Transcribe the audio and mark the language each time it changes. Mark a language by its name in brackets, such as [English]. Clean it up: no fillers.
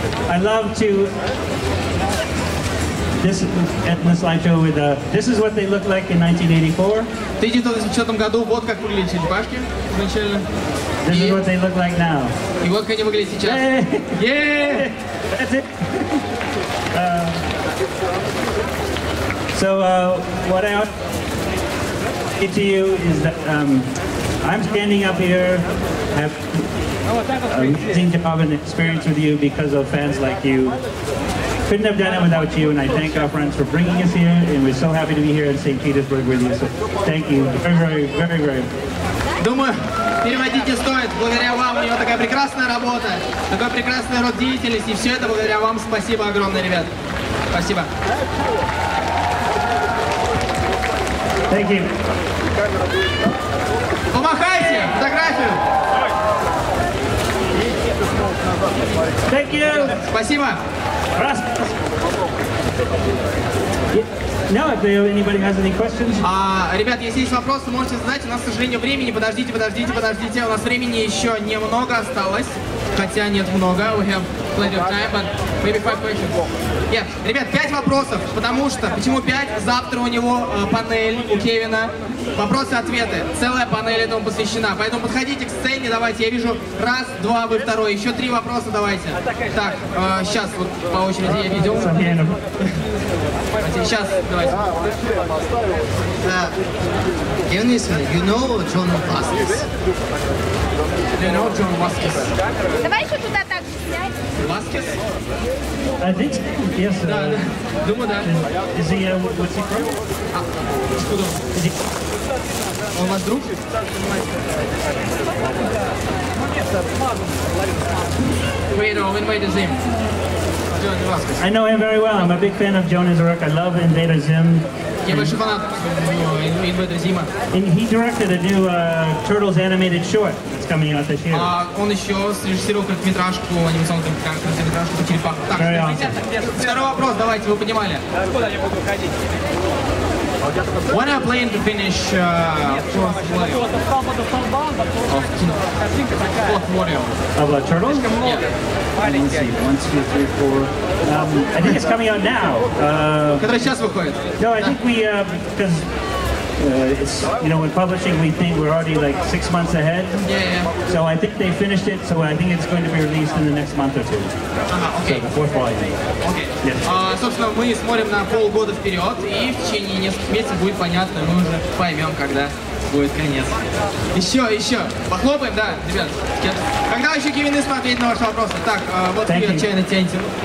[English] I love to this slideshow with this is what they looked like in 1984. [Russian] В 1984 году вот как выглядели черепашки изначально. [English] This is what they look like now. [Russian] И вот как они выглядят сейчас. [English] Yeah! That's it. So what I to you is that I'm standing up here, have amazing job and experience with you because of fans like you. Couldn't have done it without you, and I thank our friends for bringing us here, and we're so happy to be here in St. Petersburg with you. So thank you very, very, very. [Russian] Думаю, переводить не стоит. Благодаря вам у него такая прекрасная работа, такой прекрасный род деятельности, и все это благодаря вам. Спасибо огромное, ребят. Спасибо. [English] Thank you. [Russian] Помахайте фотографию. [English] Thank you. [Russian] Спасибо. [English] Now, if anybody has any questions. [Russian] Ребят, если есть вопросы, можете задать. У нас, к сожалению, времени. Подождите. У нас времени еще немного осталось. Хотя нет много. [English] We have plenty of time, but maybe 5 questions. [Russian] Yeah. Ребят, 5 вопросов. Потому что, почему 5? Завтра у него панель, у Кевина. Вопросы-ответы. Целая панель этому посвящена. Поэтому подходите к сцене, давайте. Я вижу раз, два, вы второй. Еще 3 вопроса давайте. Так, сейчас вот по очереди я видел. Сейчас, давайте. [English] Kevin Eastman, you know John Vasquez? You know John Vasquez? [Russian] Давай еще туда так же снять. [English] Vasquez? I think yes. [Russian] Да, думаю, да. [English] Is he? What's he from? [Russian] Откуда? Он ваш друг? [English] Wait, no, invite him. John Vasquez. I know him very well. I'm a big fan of Jonas Rourke. I love Invader Zim. [Russian] Я большой фанат Инвейдера Зима. [English] And he directed a new Turtles animated short that's coming out this year. [Russian] Он еще срежиссировал короткометражку, анимационную короткометражку по черепахам. Так, второй вопрос, давайте, вы понимали. [English] When are you planning to finish fourth volume of Wario? Of Turtles? Yeah. Let's see, 1, 2, 3, 4. I think it's coming out now. [Russian] Который сейчас выходит. [English] No, I think we, because it's, you know, in publishing we think we're already like 6 months ahead. Yeah. So I think they finished it, so I think it's going to be released in the next month or 2. Okay. So the fourth volume. Okay. Yes. [Russian] Собственно, мы смотрим на полгода вперед, и в течение нескольких месяцев будет понятно, мы уже поймем, когда будет конец. Еще. Похлопаем, да, ребят. Когда еще Кевин Eastman ответит на ваши вопросы? Так, вот вы отчаянно тянете.